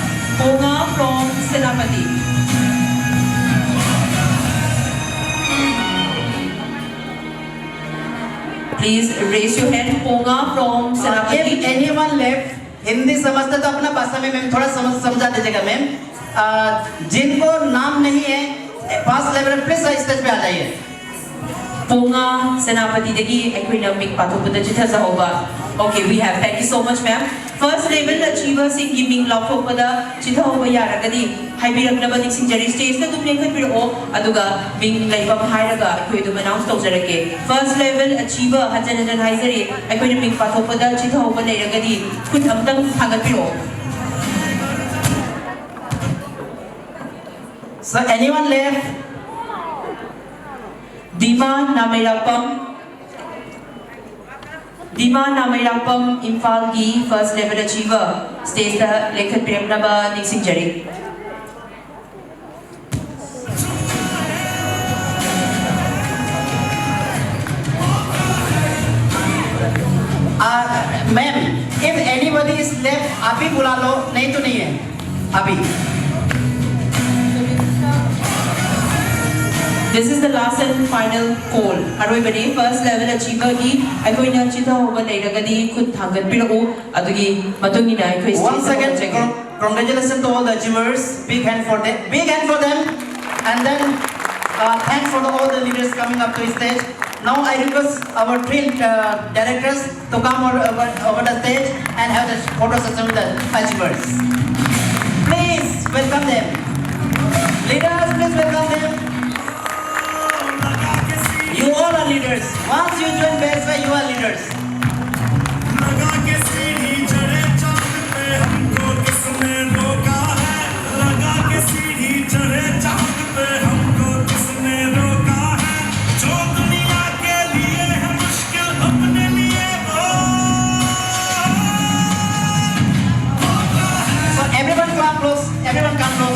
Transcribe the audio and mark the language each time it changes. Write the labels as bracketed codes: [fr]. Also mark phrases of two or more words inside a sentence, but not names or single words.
[en] Ponga from Senapati. Please raise your hand. Ponga from If Senapati. anyone left, [hi] हिंदी समझते तो अपना भाषा में मैम थोड़ा समझा दीजिएगा मैम। जिनको नाम नहीं है [en] first level please stage [hi] पे आ जाइए। [mni] Ponga Senapati dagi aikoina ming pathopada chithaza hoba. [en] Okay, we have. Thank you so much, ma'am. First level achiever [mni] sing giving lauthopada chitha hoba yaragadi haibiraknaba ningsingjari stage na dum lengkhat piro aduga ming laibam hairaga aikoi dum announce tawjarake. [en] First level achiever [mni] hajan haizari aikoina ming pathopada chitha hoba leiragadi khut amtang thagat piro. [en] So anyone left? [mni] Dima Namairapam Imphal gi [en] first level achiever [mni] stage the lekhat piramnaba ningsingjari. [hi] मैम [en] if anybody is left [hi] अभी बुला लो, नहीं तो नहीं है अभी। [en] This is the last and final call. [mni] Aroi [en] first level achiever [mni] gi aikoina chitha hoba leiragadi khut thangat pirau adugi matungina aikoi [en] Once again, congratulations to all the achievers. Big hand for them. Big hand for them. And then thanks for all the leaders coming up to the stage. Now I request our three directors to come over the stage and have the photo session with the achievers. Please welcome them. Leaders, please welcome them. You all are leaders. Once you join BSY, you are leaders. [hi] लगा के सीढ़ी चढ़े चांद पे हमको किसने रोका है? लगा के सीढ़ी चढ़े चांद पे हमको किसने रोका है? जो दुनिया के लिए है मुश्किल अपने लिए वो [en] So everyone come close. Everyone come close.